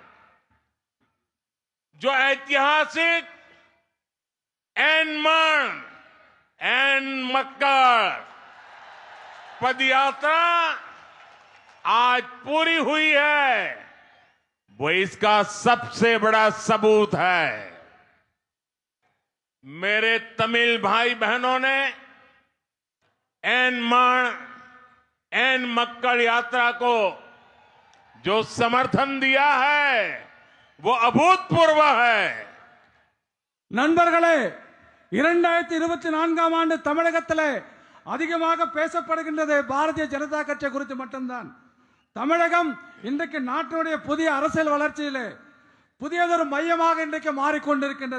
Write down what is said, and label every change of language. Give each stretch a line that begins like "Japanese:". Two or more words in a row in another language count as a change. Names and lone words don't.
Hindi: जो ऐतिहासिक एनमन एन मक्कर पदयात्रा आज पूरी हुई है, वो इसका सबसे बड़ा सबूत है। मेरे तमिल भाई बहनों ने एन मक्कड़ यात्रा को जो समर्थन दिया है वो अभूतपूर्व है।
Tamil: நண்பர்களே, 2024 ஆண்டு தமிழகத்திலே அதிகமாக பேசப்படுகின்றது பாரதிய ஜனதா கட்சி குறித்து மட்டும்தான். தமிழகம் இன்றைக்கு நாட்டினுடைய புதிய அரசியல் வளர்ச்சியிலே புதியதொரு மையமாக இன்றைக்கு மாறிக்கொண்டிருக்கின்றது.